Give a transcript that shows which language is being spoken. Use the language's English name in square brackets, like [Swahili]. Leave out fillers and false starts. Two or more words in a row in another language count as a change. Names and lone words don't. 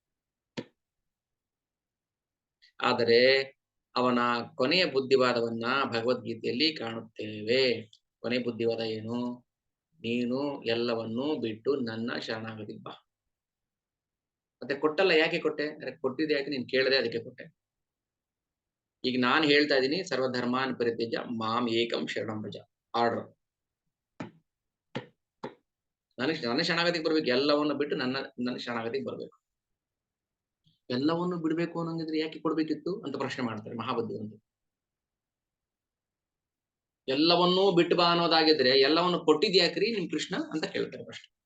[Kannada] ಆದರೆ ಅವನ ಕೊನೆಯ ಬುದ್ಧಿವಾದವನ್ನ ಭಗವದ್ಗೀತೆಯಲ್ಲಿ ಕಾಣುತ್ತೇವೆ. ಕೊನೆ ಬುದ್ಧಿವಾದ ಏನು? ನೀನು ಎಲ್ಲವನ್ನೂ ಬಿಟ್ಟು ನನ್ನ ಶರಣಾಗತಿ ಬಾ. ಮತ್ತೆ ಕೊಟ್ಟಲ್ಲ, ಯಾಕೆ ಕೊಟ್ಟೆ? ಕೊಟ್ಟಿದ್ದೆ ಯಾಕೆ? ನೀನ್ ಕೇಳದೆ, ಅದಕ್ಕೆ ಕೊಟ್ಟೆ. ಈಗ ನಾನು ಹೇಳ್ತಾ ಇದ್ದೀನಿ, [Sanskrit] ಸರ್ವಧರ್ಮಾನ್ ಪರಿತ್ಯಜ್ಯ ಮಾಂ ಏಕಂ ಶರಣಂ ವ್ರಜ. [Kannada] ಆರ್ಡರ್. ನನ್ನ ಶರಣಾಗತಿಗೆ ಬರ್ಬೇಕು, ಎಲ್ಲವನ್ನು ಬಿಟ್ಟು ನನ್ನ ಶರಣಾಗತಿಗೆ ಬರ್ಬೇಕು. ಎಲ್ಲವನ್ನು ಬಿಡ್ಬೇಕು ಅನ್ನೋಂಗಿದ್ರೆ ಯಾಕೆ ಕೊಡ್ಬೇಕಿತ್ತು ಅಂತ ಪ್ರಶ್ನೆ ಮಾಡ್ತಾರೆ ಮಹಾಬುದ್ಧಿವಂತರು. ಎಲ್ಲವನ್ನೂ ಬಿಟ್ಟು ಬಾ ಅನ್ನೋದಾಗಿದ್ರೆ ಎಲ್ಲವನ್ನು ಕೊಟ್ಟಿದ್ಯಾಕ್ರಿ ನಿಮ್ ಕೃಷ್ಣ ಅಂತ ಕೇಳ್ತಾರೆ ಪ್ರಶ್ನೆ.